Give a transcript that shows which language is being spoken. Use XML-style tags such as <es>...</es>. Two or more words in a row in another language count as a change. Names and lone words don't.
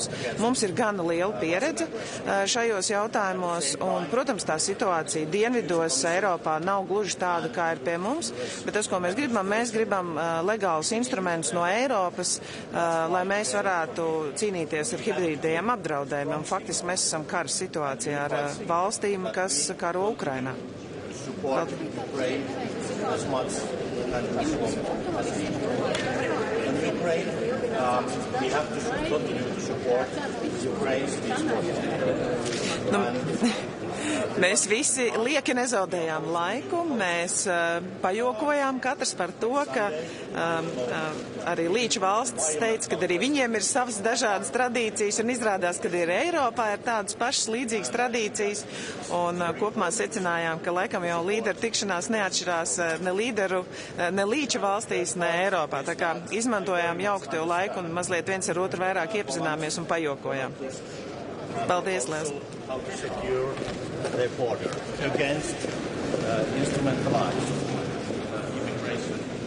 <lv>Mums ir gana liela pieredze šajos jautājumos, un, protams, tā situācija dienvidos Eiropā nav gluži tāda, kā ir pie mums, bet tas, ko mēs gribam legālus instrumentus no Eiropas, lai mēs varētu cīnīties ar hibridajiem apdraudējumiem. Faktiski mēs esam kara situācijā ar valstīm, kas karo Ukrainā.</lv> <en>Support Ukraine as much as in Ukraine, we have to continue to support Ukraine's peace.</en> <lv>Mēs visi lieki nezaudējām laiku, mēs pajokojām katrs par to, ka arī līča valstis teica, ka arī viņiem ir savas dažādas tradīcijas, un izrādās, ka arī Eiropā ir tādas pašas līdzīgas tradīcijas, un kopumā secinājām, ka laikam jau līderu tikšanās neatšķirās ne līča valstīs, ne Eiropā. Tā kā izmantojām jaukto laiku un mazliet viens ar otru vairāk iepazināmies un pajokojām. Paldies, Liels.</lv> <en>How to secure their border against instrumentalized immigration.</en>